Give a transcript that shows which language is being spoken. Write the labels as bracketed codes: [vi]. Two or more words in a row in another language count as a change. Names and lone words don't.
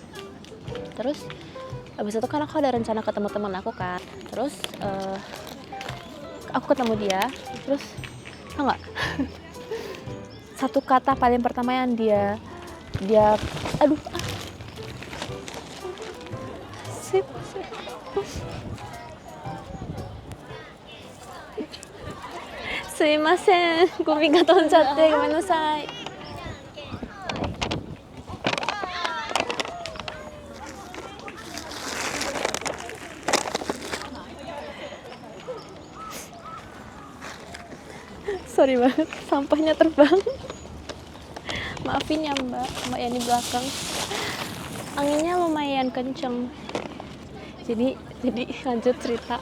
[id] Terus abis itu kan aku ada rencana ketemu teman aku kan. Terus aku ketemu dia. Terus tau nggak? Satu kata paling pertama yang dia aduh sip. [ja] すいません、ゴミが飛んじゃってごめんなさい。 [id] Sorry banget, sampahnya terbang. Maafin ya mbak yang di belakang. Anginnya lumayan kenceng. Jadi lanjut cerita.